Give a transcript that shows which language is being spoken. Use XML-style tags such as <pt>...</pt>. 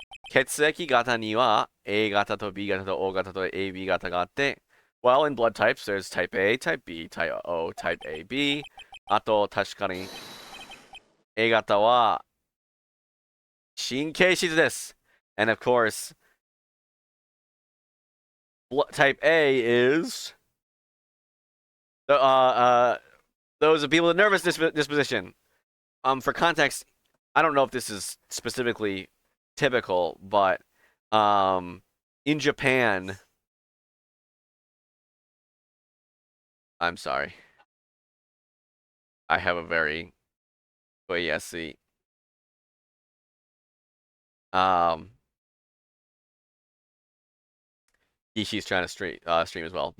<ja>血液型には A 型と B 型と O 型と AB 型があって、</ja> <en>well, in blood types, there's type A, type B, type O, type AB.</en> <ja>あと、確かに A 型は神経質です.</ja> <en>And of course, type A is those are people with nervous disposition. For context, I don't know if this is specifically typical, but in Japan, I'm sorry, I have a very koyasi she's trying to stream as well.</en>